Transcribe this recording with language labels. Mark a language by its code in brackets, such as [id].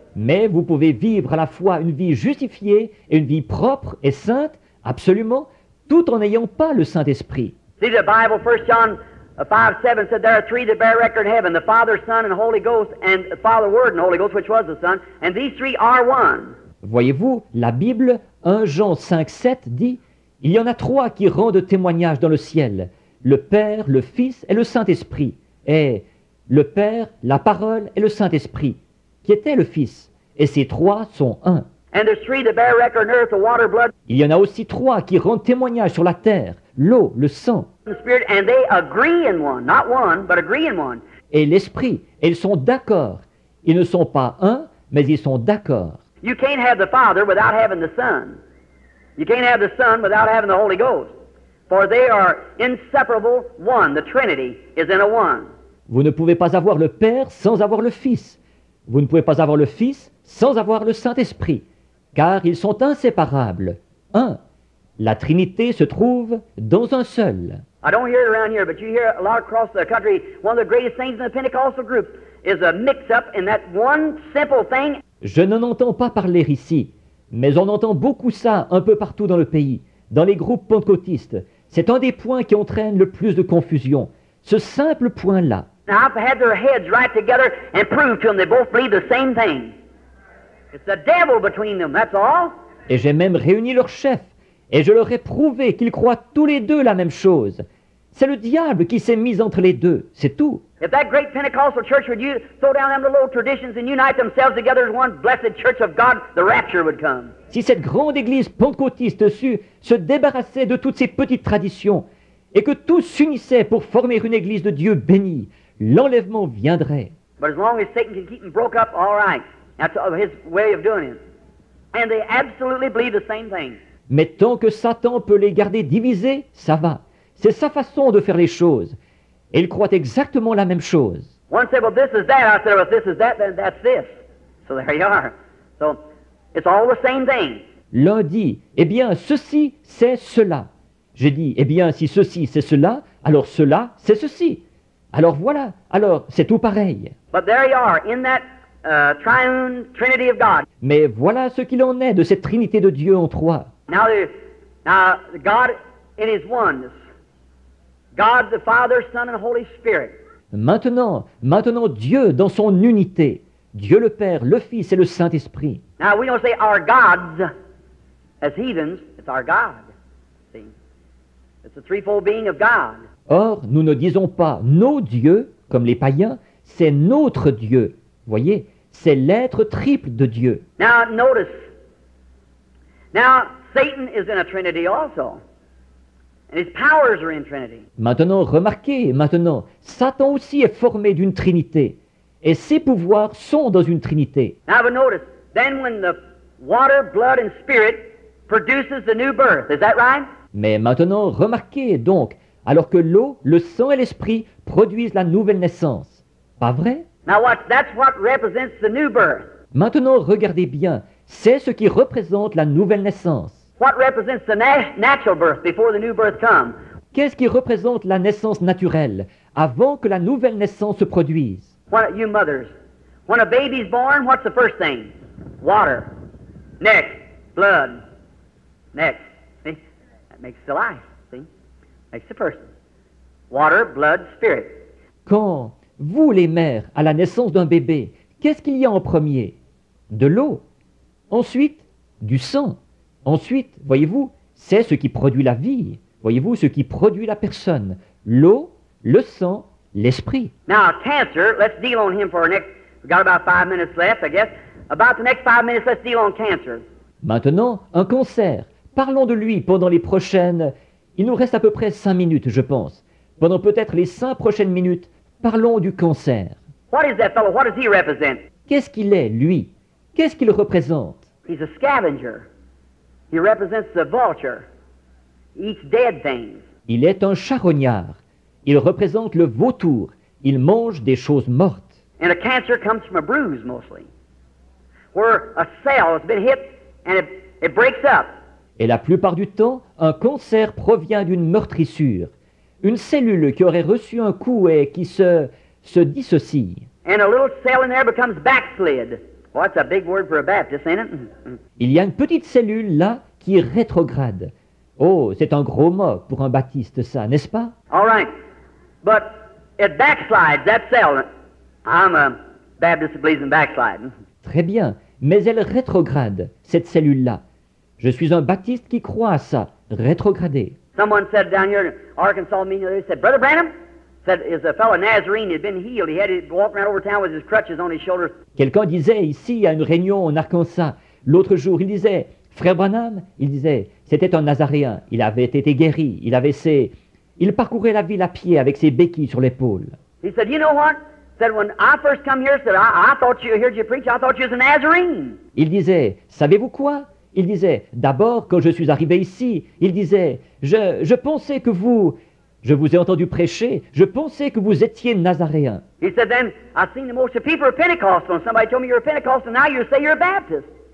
[fr] Mais vous pouvez vivre à la fois une vie justifiée et une vie propre et sainte, absolument, tout en n'ayant pas le Saint-Esprit. [en] See, the Bible, 1 John 5:7 said there are three that bear record in heaven, the Father, Son, and Holy Ghost, and the Father, Word, and Holy Ghost, which was the Son, and these three are one. [fr] Voyez-vous, la Bible, 1 Jean 5:7 dit, il y en a 3 qui rendent témoignage dans le ciel, le Père, le Fils et le Saint-Esprit. est le Père, la Parole et le Saint-Esprit, qui était le Fils. Et ces trois sont un. [en] And there's three that bear record on earth, the water, blood, [fr] Il y en a aussi trois qui rendent témoignage sur la terre, l'eau, le sang [en] and the spirit, and they agree in one. Not one, but agree in one. [fr] et l'Esprit. Et ils sont d'accord. Ils ne sont pas un, mais ils sont d'accord. [en] You can't have the Father without having the Son. You can't have the Son without having the Holy Ghost. For they are inseparable one. The Trinity is in a one. [fr] Vous ne pouvez pas avoir le Père sans avoir le Fils. Vous ne pouvez pas avoir le Fils sans avoir le Saint-Esprit, car ils sont inséparables. Un. La Trinité se trouve dans un seul. [en] I don't hear it around here, but you hear a lot across the country. One of the greatest things in the Pentecostal group is a mix-up in that one simple thing. [fr] Je n'en entends pas parler ici, mais on entend beaucoup ça un peu partout dans le pays, dans les groupes pentecôtistes. C'est un des points qui entraîne le plus de confusion. Ce simple point-là. [en] Now, I've had their heads right together and proved to them they both believe the same thing. It's the devil between them, that's all. [fr] Et j'ai même réuni leurs chefs, et je leur ai prouvé qu'ils croient tous les deux la même chose. C'est le diable qui s'est mis entre les deux, c'est tout. [en] If that great Pentecostal church would you throw down them little old traditions and unite themselves together as one blessed church of God, the rapture would come. [fr] Si cette grande église pentecôtiste sut se débarrasser de toutes ces petites traditions, et que tous s'unissaient pour former une église de Dieu bénie, l'enlèvement viendrait. [en] But as long as Satan can keep them broke up, all right. That's his way of doing it. And they absolutely believe the same thing. [fr] Mais tant que Satan peut les garder divisés, ça va. C'est sa façon de faire les choses. Et ils croient exactement la même chose. [en] One said, well, this is that. I said, well, if this is that, then that's this. So there you are. So it's all the same thing. [fr] L'un dit, eh bien, ceci, c'est cela. J'ai dit, eh bien, si ceci, c'est cela, alors cela, c'est ceci. Alors voilà, alors c'est tout pareil. [en] But there you are, in that triune Trinity of God. [fr] Mais voilà ce qu'il en est de cette Trinité de Dieu en trois. [en] Now God in His oneness. God the Father, Son, and Holy Spirit. [fr] Maintenant Dieu dans son unité. Dieu le Père, le Fils et le Saint-Esprit. [en] Now we don't say our gods as heathens, it's our God. See? It's the threefold being of God. [fr] Or, nous ne disons pas nos dieux, comme les païens, c'est notre Dieu. Voyez, c'est l'être triple de Dieu. [en] Now notice. Now Satan is in a Trinity also. And his powers are in Trinity. [fr] Maintenant, remarquez, Satan aussi est formé d'une Trinité. Et ses pouvoirs sont dans une Trinité. [en] Now but notice, then when the water, blood, and spirit produces the new birth, is that right? [fr] Mais maintenant, remarquez donc, alors que l'eau, le sang et l'esprit produisent la nouvelle naissance. Pas vrai? [en] Now watch, that's what represents the new birth. [fr] Maintenant, regardez bien, c'est ce qui représente la nouvelle naissance. [en] What represents the natural birth before the new birth comes? [fr] Qu'est-ce qui représente la naissance naturelle avant que la nouvelle naissance se produise? [en] What, you mothers, when a baby's born, what's the first thing? Water. Next, blood. Next. See? That makes the life. See? Makes the person. Water, blood, spirit. [fr] Quand vous, les mères, à la naissance d'un bébé, qu'est-ce qu'il y a en premier? De l'eau. Ensuite, du sang. Ensuite, voyez-vous, c'est ce qui produit la vie. Voyez-vous, ce qui produit la personne. L'eau, le sang, l'esprit. [en] Now, cancer, let's deal on him for next, we've got about 5 minutes left, I guess. About the next 5 minutes, let's deal on cancer. [fr] Maintenant, un cancer. Parlons de lui pendant les prochaines... Il nous reste à peu près 5 minutes, je pense. Pendant peut-être les 5 prochaines minutes, parlons du cancer. [en] What is that fellow? What does he represent? [fr] Qu'est-ce qu'il est, lui? Qu'est-ce qu'il représente? [en] He's a scavenger. He represents the vulture. He eats dead things. [fr] Il est un charognard. Il représente le vautour. Il mange des choses mortes. [en] And a cancer comes from a bruise mostly, where a cell has been hit and it breaks up. [fr] Et la plupart du temps, un cancer provient d'une meurtrissure. Une cellule qui aurait reçu un coup et qui se dissocie. [en] And a little cell in there becomes backslid. Well, that's a big word for a Baptist, ain't it? [fr] Il y a une petite cellule là qui rétrograde. Oh, c'est un gros mot pour un baptiste, ça, n'est-ce pas? [en] All right. But it backslides, that cell. I'm a Baptist that believes in backsliding. [fr] Très bien, mais elle rétrograde, cette cellule-là. Je suis un baptiste qui croit à ça, rétrograder. [en] Someone said down here in Arkansas meeting, they said, Brother Branham, said is a fellow Nazarene had been healed. He had to walk around over town with his crutches on his shoulders. [fr] Quelqu'un disait ici à une réunion en Arkansas, l'autre jour, il disait, Frère Branham, il disait, c'était un Nazaréen, il avait été guéri, il parcourait la ville à pied avec ses béquilles sur l'épaule. [en] He said, you know what? Said when I first come here, said I thought you heard you preach. I thought you was a Nazarene. [fr] Il disait, savez-vous quoi? Il disait, d'abord, quand je suis arrivé ici, il disait, je pensais que je vous ai entendu prêcher, je pensais que vous étiez Nazaréen. [en] He said, then I seen the most of people are Pentecostal, and somebody told me you're a Pentecostal, now you say you're a Baptist.